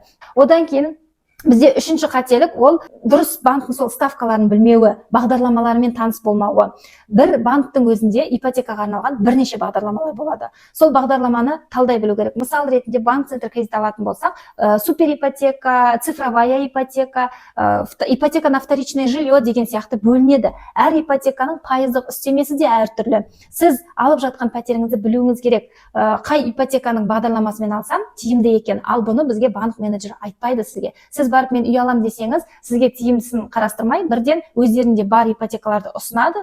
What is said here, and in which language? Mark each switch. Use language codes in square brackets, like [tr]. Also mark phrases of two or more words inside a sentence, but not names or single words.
[kk] Одан кейін бізде үшінші қателік, ол дұрыс банктың сол ставкаларын білмеуі, бағдарламаларымен таныс болмауы. Бір банктың өзінде ипотекаға арналған бірнеше бағдарламалар болады. Сол бағдарламаны талдай білу керек. Мысал ретінде банк центр кредит алатын болсақ, супер ипотека, [ru] цифровая ипотека, ипотека на вторичное жилье [kk] деген сияқты бөлінеді. Әр ипотеканың пайыздық үстемесі де әртүрлі. Сіз алып жатқан пәтеріңізді білуіңіз керек. Қай ипотеканың бағдарламасымен алсам тиімді екен, ал бұны бізге банк менеджері айтпайды сізге. Сіз барып мен үй алам десеңіз, сізге тиімдісін қарастырмай, бірден өздерінде бар ипотекаларды ұсынады.